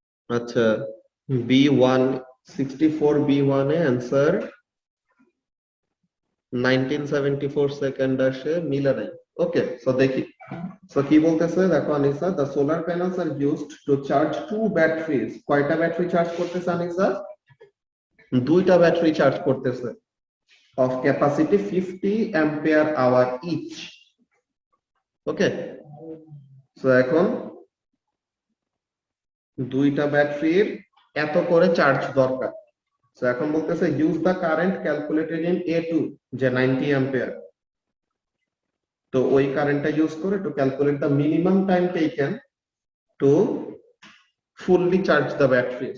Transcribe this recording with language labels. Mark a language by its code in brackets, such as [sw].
[bn] আচ্ছা, B1 64B1 এ answer 1974 second আসে, মিলে নাই। ওকে, সো দেখি। সো কি বলতেছে দেখো [en] Anisa, the solar panels are used to charge 2 batteries. [bn] কয়টা ব্যাটারি চার্জ করতেছে আনিসা? দুইটা ব্যাটারি চার্জ করতেছে, [en] of capacity 50 ampere hour each. [bn] Okay, so এখন দুইটা ব্যাটারির এত করে চার্জ দরকার। সো এখন বলতেছে [en] use the current calculated in A2, [bn] যে 90 অ্যাম্পিয়ার। তো ওই কারেন্টটা ইউজ করে [en] To calculate the minimum time taken to fully charge the battery.